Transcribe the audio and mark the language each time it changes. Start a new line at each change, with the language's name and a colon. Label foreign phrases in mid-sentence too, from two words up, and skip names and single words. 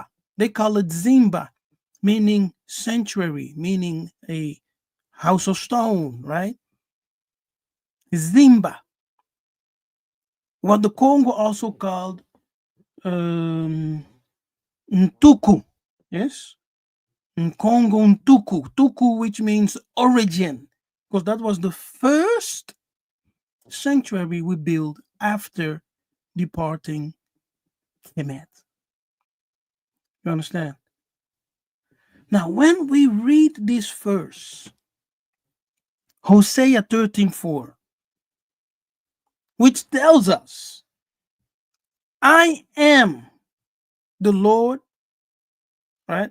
English: They call it Zimba, meaning sanctuary, meaning a house of stone, right? Zimba. What the Congo also called Ntuku. Yes? Kongo Ntuku. Tuku, which means origin, because that was the first sanctuary we built after departing Kemet. You understand? Now, when we read this verse, Hosea 13:4, which tells us, I am the Lord, right?